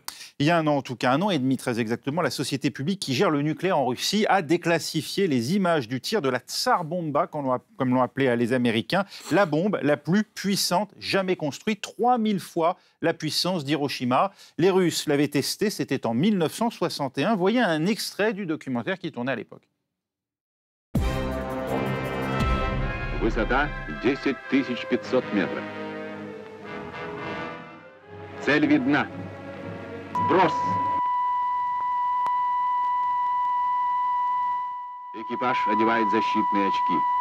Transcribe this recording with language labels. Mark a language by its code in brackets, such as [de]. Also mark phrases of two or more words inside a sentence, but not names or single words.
[fr] Il y a un an, en tout cas 1 an et demi très exactement, la société publique qui gère le nucléaire en Russie a déclassifié les images du tir de la Tsar Bomba, comme l'ont appelé les Américains, la bombe la plus puissante jamais construite, 3000 fois la puissance d'Hiroshima. Les Russes l'avaient testée, c'était en 1961. Voyez un extrait du documentaire qui tournait à l'époque. [ru] Высота 10 500 метров. Цель видна. Сброс. Экипаж одевает защитные очки.